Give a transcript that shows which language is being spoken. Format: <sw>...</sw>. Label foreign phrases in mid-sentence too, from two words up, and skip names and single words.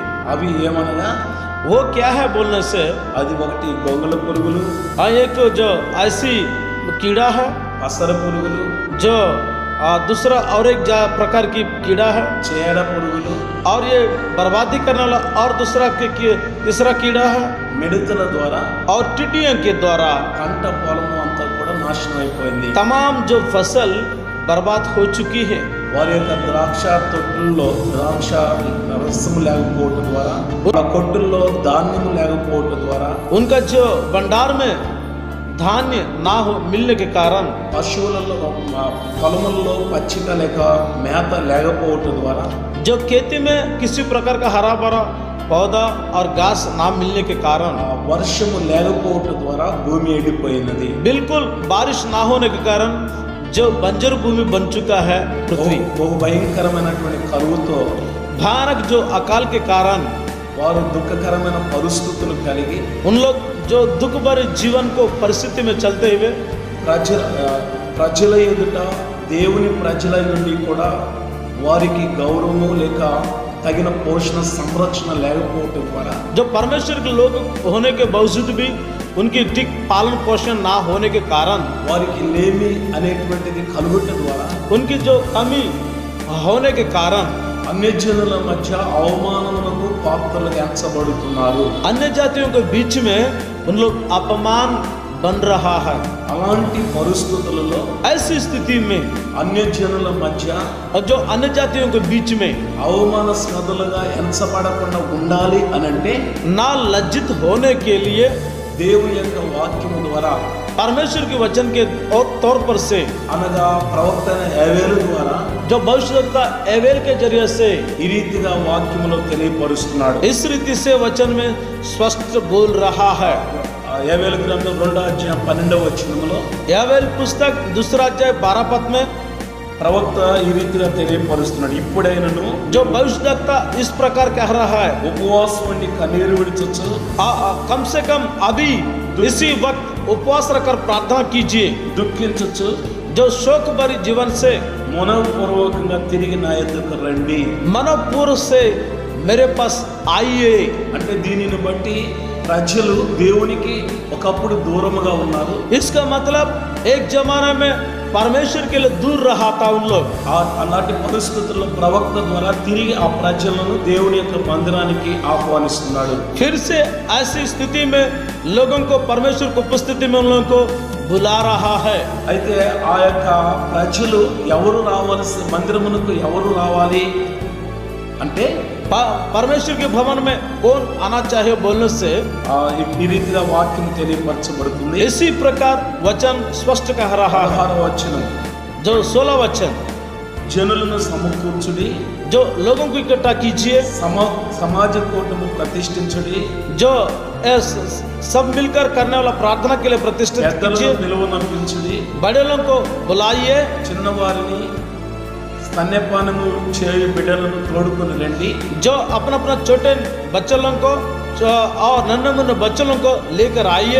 <te>అవి ఏమనగా,</te> <hi>वो क्या है बोलने से,</hi> <te>అది ఒకటి గొంగళ పురుగులు,</te> <hi>एक जो ऐसी कीड़ा है</hi> <te>అసర పురుగులు,</te> <hi>जो दूसरा और एक प्रकार की कीड़ा है,</hi> <te>చేడ పురుగులు,</te> <hi>और ये बर्बादी करने वाला और तीसरा कीड़ा है,</hi> <te>మిడతల ద్వారా</te> <hi>और टिड्डियों के द्वारा</hi> <te>పంట పొలము అంతా కూడా నాశనం అయిపోయింది.</te> <hi>तमाम जो फसल बर्बाद हो चुकी है।</hi> <te>వారి యొక్క ద్రాక్ష తొట్టుల్లో ద్రాక్ష రసము లేకపోవటం ద్వారా, ఆ కొట్టుల్లో ధాన్యము లేకపోవటం ద్వారా,</te> <hi>उनका जो भंडार में धान्य ना हो मिलने के कारण,</hi> <te>పశువులలో పొలముల్లో పచ్చిక లేక మేత లేకపోవటం ద్వారా,</te> <hi>जो खेती में किसी प्रकार का हरा भरा पौधा और घास ना मिलने के कारण,</hi> <te>వర్షము లేకపోవటం ద్వారా భూమి ఎండిపోయినది.</te> <hi>बिल्कुल बारिश ना होने के कारण जो बंजर भूमि बन चुका है पृथ्वी।</hi> <te>బహు భయంకరమైనటువంటి కరువుతో</te> <hi>भयानक जो अकाल के कारण</hi> <te>వారు దుఃఖకరమైన పరిస్థితులు కలిగి,</te> <hi>उन लोग जो दुख भरे जीवन को परिस्थिति में चलते हुए</hi> <te>ప్రజల ఎదుట దేవుని ప్రజల నుండి కూడా వారికి గౌరవము లేక తగిన పోషణ సంరక్షణ లేకపోవటం ద్వారా,</te> <hi>जो परमेश्वर के लोग होने के बावजूद भी उनकी ठीक पालन पोषण ना होने के कारण,</hi> <te>వారికి లేమి అనేటువంటిది కలుగుట ద్వారా,</te> <hi>उनकी जो कमी होने के कारण</hi> <te>అన్యజనుల మధ్య అవమానములకు పాత్రలుగా ఎంచబడుతున్నారు.</te> <hi>अन्य जातियों के बीच में उन लोग अपमान बन रहा है।</hi> <te>అలాంటి పరిస్థితులలో</te> <hi>ऐसी स्थिति में</hi> <te>అన్యజనుల మధ్య</te> <hi>और जो अन्य जातियों के बीच में</hi> <te>అవమానాస్పదులుగా ఎంచబడకుండా ఉండాలి అనంటే,</te> <hi>ना लज्जित होने के लिए</hi> <te>దేవుని యొక్క వాక్యము ద్వారా,</te> <hi>परमेश्वर के वचन के तौर पर से,</hi> <te>అనగా ప్రవక్త యావేలు ద్వారా</te> <hi>जो भविष्यवक्ता एवेल के जरिए से</hi> <te>ఈ రీతిగా వాక్యములో తెలియపరుస్తున్నాడు.</te> <hi>इस रीति से वचन में स्पष्ट बोल रहा है।</hi> <te>యావేలు గ్రంథం 2వ అధ్యాయం 12వ వచనములో</te> <hi>एवेल पुस्तक 2 अध्याय 12 पद में</hi> <te>ప్రవక్త ఈ రీతిగా తెలియపరుస్తున్నాడు, ఇప్పుడైనను</te> <hi>जो भविष्यवक्ता इस प्रकार कह रहा है,</hi> <te>ఉపవాసం వంటి కన్నీరు విడిచొచ్చు,</te> <hi>कम से कम अभी इसी वक्त उपवास रखकर प्रार्थना कीजिए,</hi> <te>దుఃఖించొచ్చు,</te> <hi>जो शोक भरी जीवन से</hi> <te>మనఃపూర్వకంగా తిరిగి నా యొద్దకు రండి.</te> <hi>मनोपूर्व से मेरे पास आइए।</hi> <te>అంటే దీనిని బట్టి ప్రజలు దేవునికి ఒకప్పుడు దూరముగా ఉన్నారు.</te> <hi>इसका मतलब एक जमाने में परमेश्वर के लिए दूर रहा था उन लोग।</hi> <te>అలాంటి పరిస్థితుల్లో ప్రవక్త ద్వారా తిరిగి ఆ ప్రజలను దేవుని యొక్క మందిరానికి ఆహ్వానిస్తున్నాడు।</te> <hi>फिर से ऐसी स्थिति में लोगों को परमेश्वर की उपस्थिति में उन लोगों को बुला रहा है।</hi> <te>అయితే ఆ యొక్క ప్రజలు ఎవరు రావాల్సి మందిరమునకు ఎవరు రావాలి అంటే</te> <hi>परमेश्वर के भवन में कौन आना चाहिए बोलने से</hi> <te>ఈ రీతిగా వాక్యం తెలియపరచబడుతుంది।</te> <hi>इसी प्रकार वचन स्पष्ट कह रहा है।</hi> <te>16వ వచనం,</te> <hi>जो 16 वचन,</hi> <te>జనులను సమకూర్చుడి,</te> <hi>जो लोगों को इकट्ठा कीजिए,</hi> <te>సమాజ కూటము ప్రతిష్ఠించుడి,</te> <hi>जो सब मिलकर करने वाला प्रार्थना के लिए प्रतिष्ठित</hi> <te>పెద్దలను</te> <hi>कीजिए,</hi> <te>పిలువనంపించుడి,</te> <hi>बड़े लोगों को बुलाइए,</hi> <te>చిన్నవారిని స్తన్యపానము చేయు బిడ్డలను తోడుకొని రండి,</te> <hi>जो अपना अपना छोटे बच्चों को और नन्हे मुन्ने बच्चों को लेकर आइए,</hi>